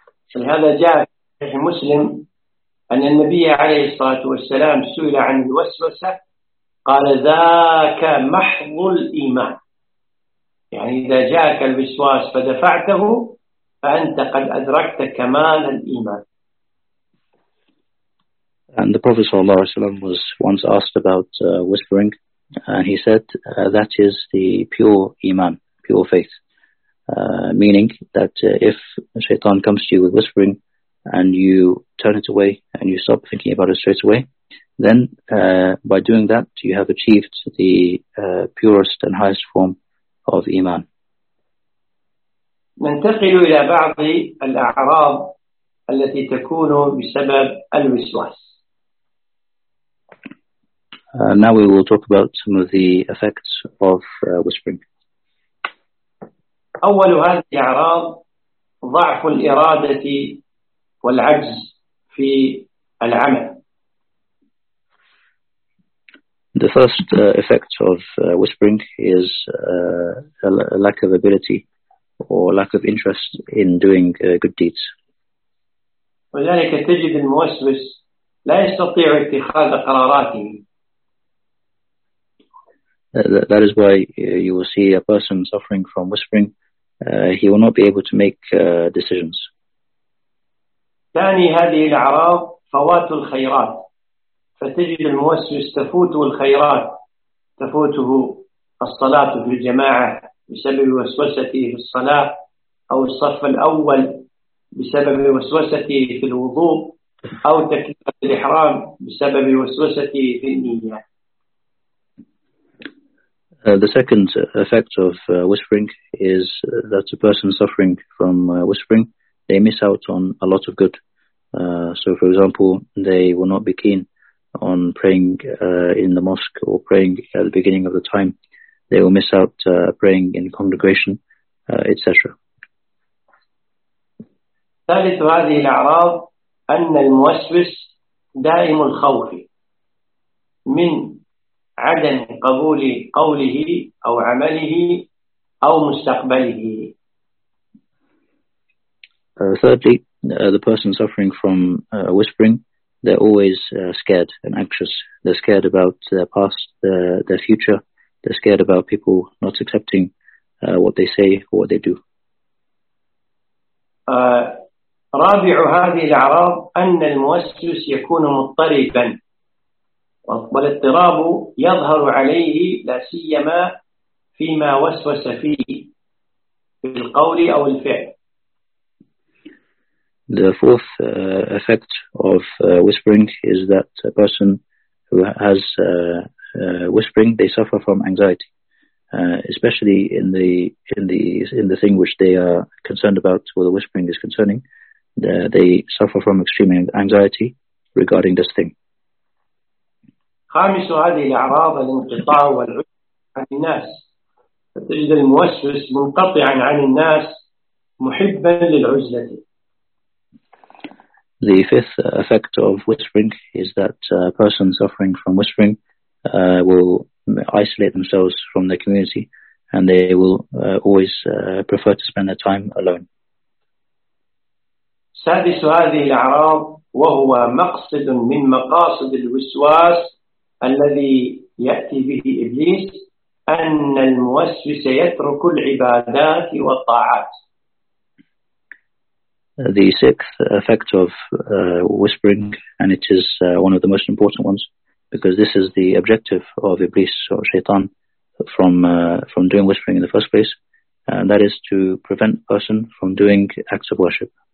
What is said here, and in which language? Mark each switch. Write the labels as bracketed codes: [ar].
[ar] So هذا جاء في مسلم أن النبي عليه الصلاة والسلام سئل عن الوسوسة قال ذاك محض الإيمان. يعني إذا جاءك الوسواس فدفعته فأنت قد أدركت كمال الإيمان. [en] And the Prophet sallallahu alaihi wasallam was once asked about whispering, and he said that is the pure iman, pure faith. Meaning that if shaitan comes to you with whispering, and you turn it away and you stop thinking about it straight away, then by doing that you have achieved the purest and highest form of iman. [ar] ننتقل إلى بعض الأعراض التي تكون بسبب الوسواس. [en] Now we will talk about some of the effects of whispering. [ar] أول هذه الأعراض ضعف الإرادة والعجز في العمل. [en] The first effect of whispering is a lack of ability or lack of interest in doing good deeds. [ar] ولذلك تجد الموسوس لا يستطيع اتخاذ قراراته. [en] That is why you will see a person suffering from whispering. He will not be able to make decisions. [ar] ثاني هذه الأعراض فوات الخيرات، فتجد الموسوس تفوت الخيرات، تفوته الصلاة في الجماعة بسبب وسوسته في الصلاة، أو الصف الأول بسبب وسوسته في الوضوء، أو تكبيرة الإحرام بسبب وسوسته في النية. [en] The second effect of whispering is that a person suffering from whispering, they miss out on a lot of good. So for example, they will not be keen on praying in the mosque or praying at the beginning of the time. They will miss out praying in congregation, etc. [ar] ثالث هذه الأعراض أن الموسوس دائم الخوف من عدم قبول قوله أو عمله أو مستقبله. [en] Thirdly, the person suffering from whispering, they're always scared and anxious. They're scared about their past, their future. They're scared about people not accepting what they say or what they do. [ar] رابع هذه الأعراض أن الموسوس يكون مضطربا، والاضطراب يظهر عليه لا سيما فيما وسوس فيه في القول أو الفعل. [en] The fourth effect of whispering is that a person who has whispering, they suffer from anxiety, especially in the thing which they are concerned about, where the whispering is concerning. They suffer from extreme anxiety regarding this thing. [ar] خامس هذه الأعراض الانقطاع والعزلة عن الناس. فتجد الموسوس منقطعا عن الناس محبا للعزلة. [en] The fifth effect of whispering is that a person suffering from whispering will isolate themselves from their community, and they will always prefer to spend their time alone. [ar] سادس هذه الأعراض وهو مقصد من مقاصد الوسواس الذي يأتي به إبليس أن الموسوس يترك العبادات والطاعات. [en] The sixth effect of whispering, and it is one of the most important ones, because this is the objective of Iblis or Shaitan from doing whispering in the first place, and that is to prevent a person from doing acts of worship.